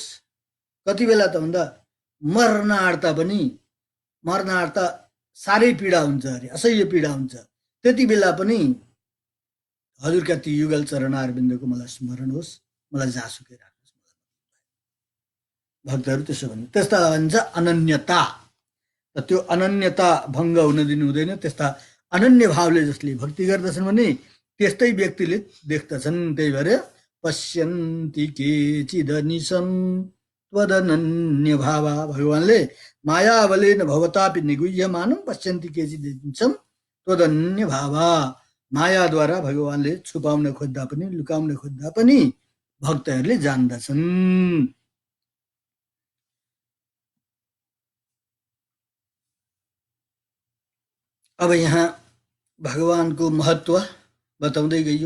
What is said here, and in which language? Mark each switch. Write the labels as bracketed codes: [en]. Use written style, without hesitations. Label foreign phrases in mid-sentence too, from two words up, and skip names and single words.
[ne] कति बेला त भन्दा मर्न आँट्दा पनि, मर्न आँट्दा साह्रै पीडा हुन्छ अरे, असह्य पीडा हुन्छ, त्यति बेला पनि हजुरका ती युगल चरणारविन्दको मलाई स्मरण होस्, मलाई जहाँसुकै राख्नुहोस्। भक्तहरू त्यसो भन्ने, त्यस्ता भन्छ अनन्यता। र त्यो अनन्यता भङ्ग हुन दिनु हुँदैन। त्यस्ता अनन्य भावले जसले भक्ति गर्दछन् भने त्यस्तै व्यक्तिले देख्दछन्। त्यही भएर [sa] पश्यन्ति केचिदनिशं त्वदनन्य भावा, भगवानले मायाबलेन भवतापि निगुह्यमानं पश्यन्ति केचिदनिशं त्वदनन्य भावा, [ne] मायाद्वारा भगवानले छुपाउन खोज्दा पनि लुकाउन खोज्दा पनि भक्तहरूले जान्दछन्। अब यहाँ भगवानको महत्व बताउँदै गइयो।